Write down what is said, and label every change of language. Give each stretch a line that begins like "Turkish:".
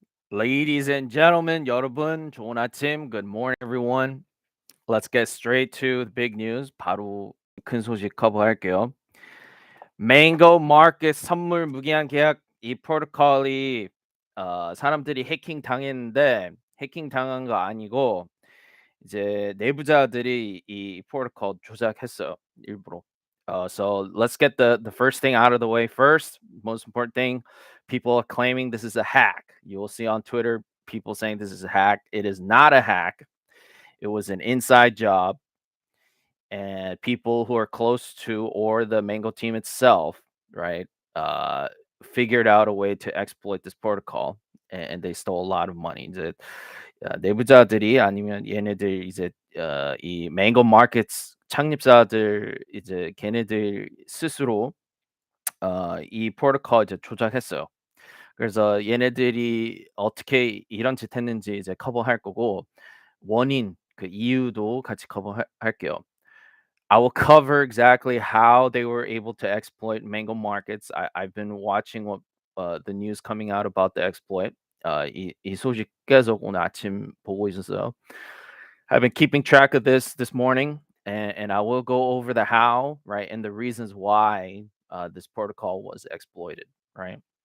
English: Ladies and gentlemen,
Korean: 여러분, 좋은 아침.
English: Good morning, everyone. Let's get straight to the big news.
Korean: 바로 큰 소식 커버할게요. Mango Market 선물 무기한 계약 이 프로토콜이 사람들이 해킹 당했는데 해킹 당한 거 아니고 이제 내부자들이 이 프로토콜 조작했어요. 일부러.
English: So let's get the first thing out of the way first. Most important thing, people are claiming this is a hack. You will see on Twitter people saying this is a hack. It is not a hack. It was an inside job, and people who are close to or the Mango team itself, right, uh, figured out a way to exploit this protocol, and they stole a lot of money.
Korean: 이제 내부자들이 아니면 얘네들 이제 이 Mango Markets 창립자들 이제 걔네들 스스로 이 프로토콜 이제 조작했어요. 그래서 얘네들이 어떻게 이런 짓 했는지 이제 커버할 거고 원인 그 이유도 같이 할게요.
English: I will cover exactly how they were able to exploit Mango Markets. I've been watching what the news coming out about the exploit.
Korean: 이 소식 계속 오늘 아침 보고 있었어요.
English: I've been keeping track of this morning, and I will go over the how, right, and the reasons why this protocol was exploited, right.